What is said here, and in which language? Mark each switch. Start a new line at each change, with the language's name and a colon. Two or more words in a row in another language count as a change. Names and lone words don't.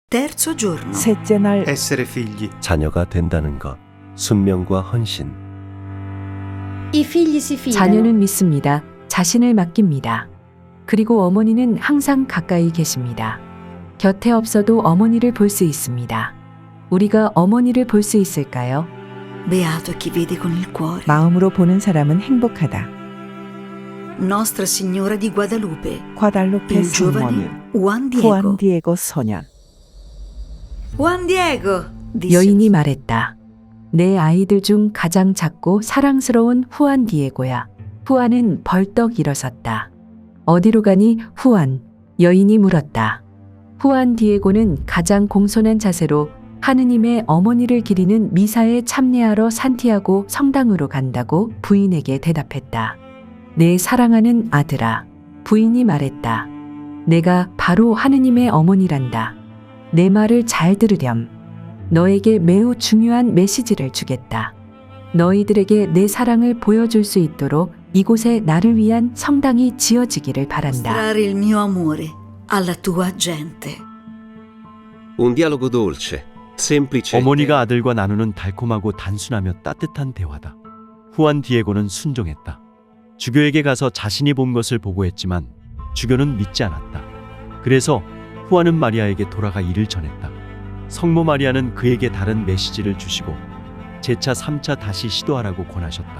Italian: terzo giorno.
Korean: 셋째 날
Italian: essere figli.
Korean: 자녀가 된다는 것, 순명과 헌신.
Italian: I figli si fidano.
Korean: 자녀는 믿습니다. 자신을 맡깁니다. 그리고 어머니는 항상 가까이 계십니다. 곁에 없어도 어머니를 볼 수 있습니다. 우리가 어머니를 볼 수 있을까요?
Italian: Beato chi vede con il cuore.
Korean: 마음으로 보는 사람은 행복하다.
Italian: Nostra Signora di Guadalupe.
Korean: 과달로페
Italian: Il giovane
Korean: 성모님, Juan Diego. 후안 디에고 소년.
Italian: Juan Diego. disse
Korean: 여인이 말했다. 내 아이들 중 가장 작고 사랑스러운 후안 디에고야. 후안은 벌떡 일어섰다. 어디로 가니 후안? 여인이 물었다. 후안 디에고는 가장 공손한 자세로 하느님의 어머니를 기리는 미사에 참여하러 산티아고 성당으로 간다고 부인에게 대답했다. 내 사랑하는 아들아, 부인이 말했다. 내가 바로 하느님의 어머니란다. 내 말을 잘 들으렴. 너에게 매우 중요한 메시지를 주겠다. 너희들에게 내 사랑을 보여줄 수 있도록 이곳에 나를 위한 성당이 지어지기를 바란다.
Italian: mostrare il mio amore alla tua gente. Un dialogo dolce, semplice.
Korean: 어머니가 아들과 나누는 달콤하고 단순하며 따뜻한 대화다. 후안 디에고는 순종했다. 주교에게 가서 자신이 본 것을 보고했지만 주교는 믿지 않았다. 그래서 후안은 마리아에게 돌아가 이를 전했다. 성모 마리아는 그에게 다른 메시지를 주시고 재차 3차 다시 시도하라고 권하셨다.